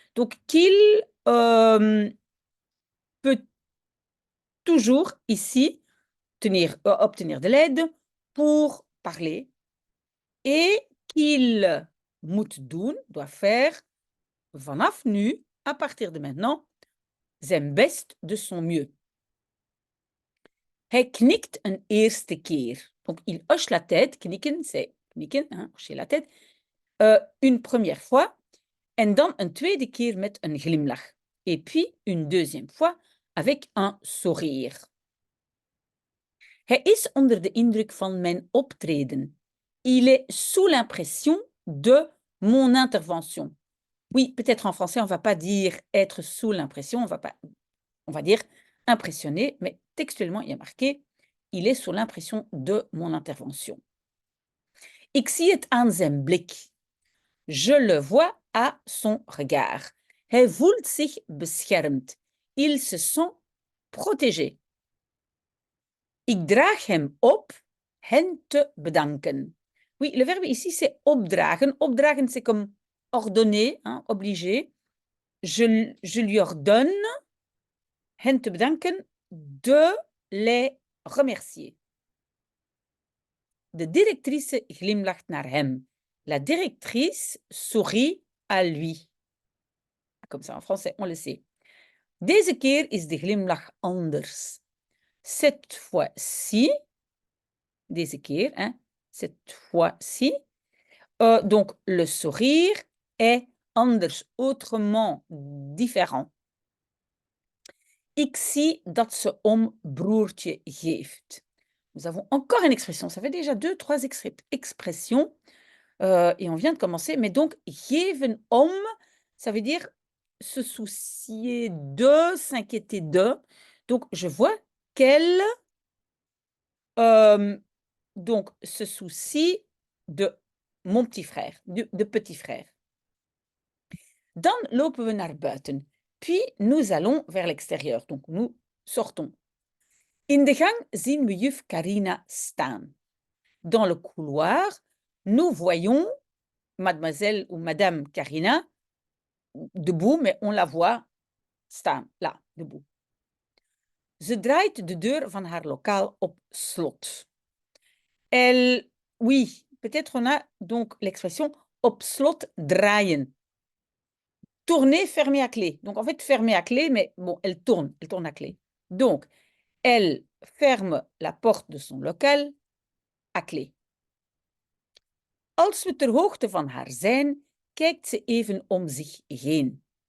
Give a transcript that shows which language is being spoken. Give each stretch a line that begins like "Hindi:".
French: Donc qu'il peut toujours ici obtenir de l'aide pour parler et qu'il
Dutch: moet doen,
French: doit faire
Dutch: vanaf nu,
French: à partir de maintenant,
Dutch: zijn best,
French: de son mieux.
Dutch: Hij knikt een eerste keer.
French: Donc, il hoche la tête. Knikken, c'est knikken, hein, hocher la tête. Une première fois.
Dutch: En dan een tweede keer met een glimlach.
French: Et puis, une deuxième fois, avec un sourire.
Dutch: Hij is onder de indruk van mijn optreden.
French: Il est sous l'impression de mon intervention. Oui, peut-être en français, on ne va pas dire être sous l'impression, on va dire impressionné, mais textuellement, il y a marqué il est sous l'impression de mon intervention.
Dutch: Ik zie het aan zijn blik.
French: Je le vois à son regard.
Dutch: Hij voelt zich beschermd.
French: Il se sent protégé.
Dutch: Ik draag hem op hen te bedanken.
French: Oui, le verbe ici, c'est opdragen. Opdragen, c'est comme ordonner, hein, obliger. Je lui ordonne
Dutch: hen te bedanken
French: de les remercier.
Dutch: De directrice glimlacht naar hem.
French: La directrice sourit à lui. Comme ça, en français, on le sait.
Dutch: Deze keer is de glimlach anders.
French: Cette fois-ci,
Dutch: deze keer,
French: hein, cette fois-ci, donc le sourire est anders, autrement, différent.
Dutch: Ik zie dat ze om broertje geeft.
French: Nous avons encore une expression. Ça fait déjà 2, 3 expressions. Et on vient de commencer. Mais donc, geven om, ça veut dire se soucier de, s'inquiéter de. Donc, je vois qu'elle donc, se soucie de mon petit frère, de petit frère.
Dutch: Dan lopen we naar buiten.
French: Puis, nous allons vers l'extérieur. Donc, nous sortons. In de gang zien we juf Carina staan. Dans le couloir, nous voyons mademoiselle ou madame Carina debout, mais on la voit staan, là, debout.
Dutch: Ze draait de deur van haar lokaal op slot.
French: Elle, oui, peut-être on a donc l'expression
Dutch: op slot draaien.
French: Tourner, fermer à clé. Donc en fait, fermer à clé, mais bon, elle tourne à clé. Donc, elle ferme la porte de son local à clé.
Dutch: Als we ter hoogte van haar zijn, kijkt ze even om zich heen.